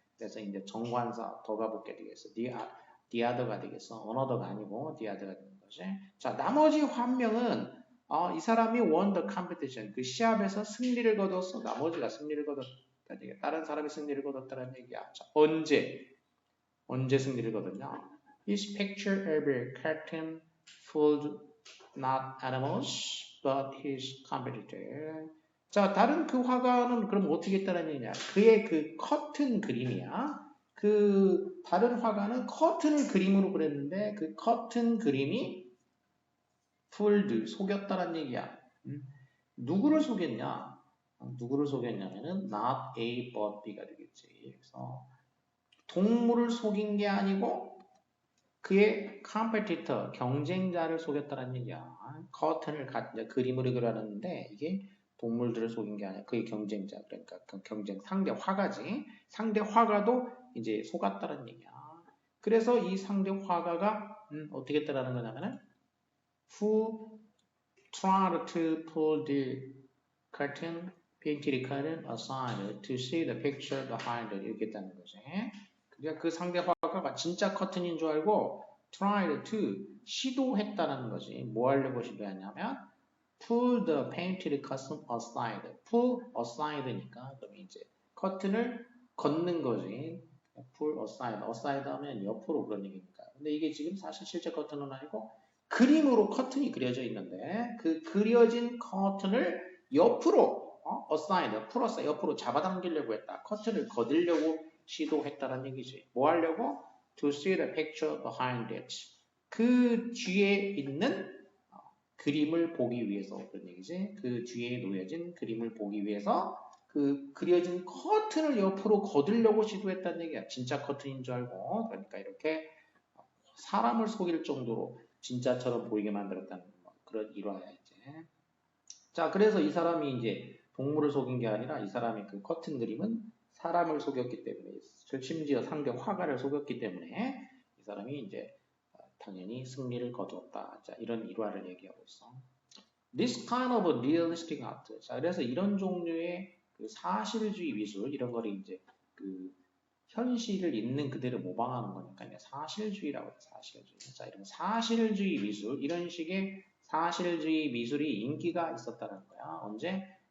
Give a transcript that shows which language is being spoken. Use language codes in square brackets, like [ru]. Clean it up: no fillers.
[ko] 그래서 이제 정관사 더가 붙게 되겠어. [en] the other [ko] 가 되겠어. another가 아니고 [en] the other [ko] 가 되는 거지. 자, 나머지 한 명은 이 사람이 [en] won the competition. [ko] 그 시합에서 승리를 거뒀어. 나머지가 승리를 거뒀다. 다른 사람이 승리를 거뒀다는 얘기야. 자, 언제 승리를 거뒀냐? [en] His picture of a cartoon fooled not animals, but his competitor. [ko] 자, 다른 그 화가는 그럼 어떻게 했다는 얘기냐? 그의 그 커튼 그림이야. 그 다른 화가는 커튼을 그림으로 그렸는데 그 커튼 그림이 fooled, 속였다는 얘기야. 누구를 속였냐? 누구를 속였냐면은 [en] not A but B [ko] 가 되겠지. 그래서 동물을 속인 게 아니고 그의 컴페티터, 경쟁자를 속였다는 얘기야. 커튼을 그림으로 그려놨는데 이게 동물들을 속인 게 아니라 그의 경쟁자, 그러니까 그 경쟁 상대 화가지. 상대 화가도 이제 속았다는 얘기야. 그래서 이 상대 화가가 어떻게 했다라는 거냐면은 [en] who tried to pull the curtain, painted the curtain aside to see the picture behind it [ko] 이렇게 했다는 거지. 그러니까 그 상대 화가가 진짜 커튼인 줄 알고 [en] tried to [ko] 시도했다는 거지. 뭐 하려고 시도했냐면 [en] pull the painted curtain aside. pull aside [ko] 니까 그럼 이제 커튼을 걷는 거지. [en] pull aside. [ko] aside 하면 옆으로 그런 얘기니까. 근데 이게 지금 사실 실제 커튼은 아니고 그림으로 커튼이 그려져 있는데 그 그려진 커튼을 옆으로 aside, 풀어서 옆으로 잡아당기려고 했다. 커튼을 걷으려고 시도했다는 얘기지. 뭐 하려고? [en] To see the picture behind it. [ko] 그 뒤에 있는 그림을 보기 위해서 그런 얘기지. 그 뒤에 놓여진 그림을 보기 위해서 그 그려진 커튼을 옆으로 걷으려고 시도했다는 얘기야. 진짜 커튼인 줄 알고. 그러니까 이렇게 사람을 속일 정도로 진짜처럼 보이게 만들었다는 그런 일화야 이제. 자, 그래서 이 사람이 이제 동물을 속인 게 아니라 이 사람의 그 커튼 그림은 사람을 속였기 때문에 심지어 상대 화가를 속였기 때문에 이 사람이 이제 당연히 승리를 거두었다. 자, 이런 일화를 얘기하고 있어. [en] This kind of realistic art. [ko] 자, 그래서 이런 종류의 그 사실주의 미술 이런 거를 이제 그 현실을 있는 그대로 모방하는 거니까 이제 사실주의라고 해요. 사실주의. 자, 이런 사실주의 미술 이런 식의 사실주의 미술이 인기가 있었다는 거야. 언제?